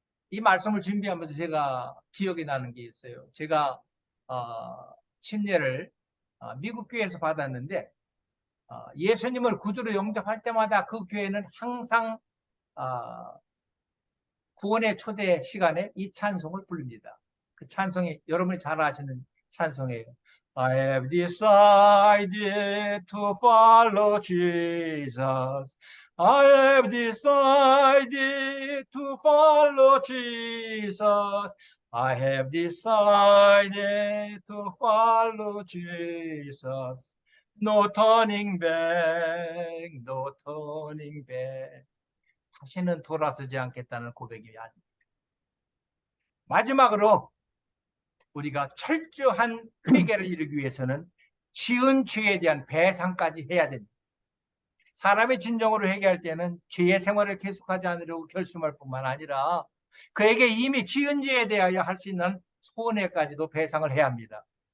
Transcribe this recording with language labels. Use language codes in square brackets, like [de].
[ko] 이 말씀을 준비하면서 제가 기억이 나는 게 있어요. 제가 침례를 미국 교회에서 받았는데 예수님을 구주로 영접할 때마다 그 교회는 항상 구원의 초대 시간에 이 찬송을 부릅니다. 그 찬송이 여러분이 잘 아시는 찬송이에요. [en] I have decided to follow Jesus. I have decided to follow Jesus. I have decided to follow Jesus. No turning back, no turning back. [ko] 다시는 돌아서지 않겠다는 고백이 아닙니다. 마지막으로 우리가 철저한 회개를 이루기 위해서는 지은 죄에 대한 배상까지 해야 됩니다. 사람이 진정으로 회개할 때는 죄의 생활을 계속하지 않으려고 결심할 뿐만 아니라 그에게 이미 지은 죄에 대하여 할 수 있는 손해까지도 배상을 해야 합니다.